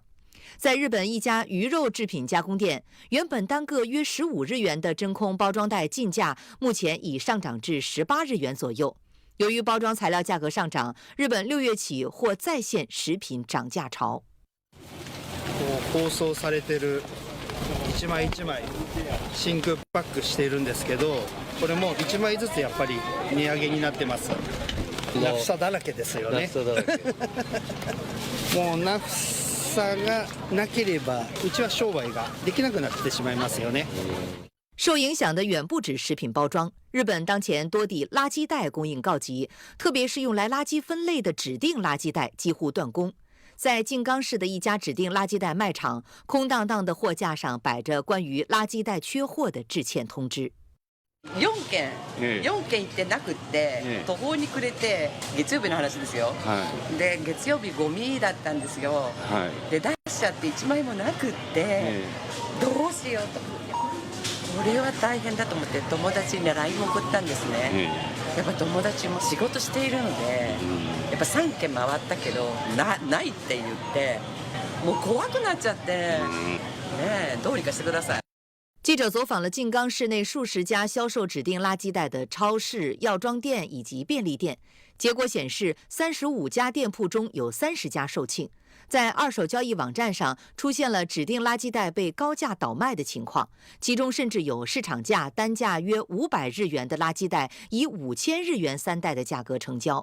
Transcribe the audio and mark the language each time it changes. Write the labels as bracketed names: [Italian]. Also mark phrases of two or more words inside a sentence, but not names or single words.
[Chinese] 在日本一家魚肉製品加工店，原本單個約15日元的真空包裝袋進價，目前已上漲至18日元左右。由於包裝材料價格上漲，日本6月起或再現食品漲價潮。 [Japanese] 包装されてる一枚一枚真空パックしているんですけど、これも1枚ずつやっぱり値上げになってます。ナフサだらけですよね。もうナフサがなければうちは商売ができなくなってしまいますよね。 [Chinese] 受影響的遠不止食品包裝，日本當前多地垃圾袋供應告急，特別是用來垃圾分類的指定垃圾袋幾乎斷供。在靜岡市的一家指定垃圾袋賣場，空蕩蕩的貨架上擺着關於垃圾袋缺貨的致歉通知。 [Japanese] 4件行ってなくって、途方に暮れて、月曜日の話ですよ。で、月曜日ゴミだったんですよ。で、出しちゃって1枚もなくって、どうしようと。これは大変だと思って友達に LINE を送ったんですね。やっぱ友達も仕事しているので、やっぱ3件回ったけどないって言って、もう怖くなっちゃって、ねえ、どうにかしてください。 [Chinese] 記者走訪了靜岡市內數十家銷售指定垃圾袋的超市、藥妝店以及便利店，結果顯示，35家店鋪中有30家售罄。在二手交易網站上出現了指定垃圾袋被高價倒賣的情況，其中甚至有市場價單價約500日元的垃圾袋以5000日元3袋的價格成交。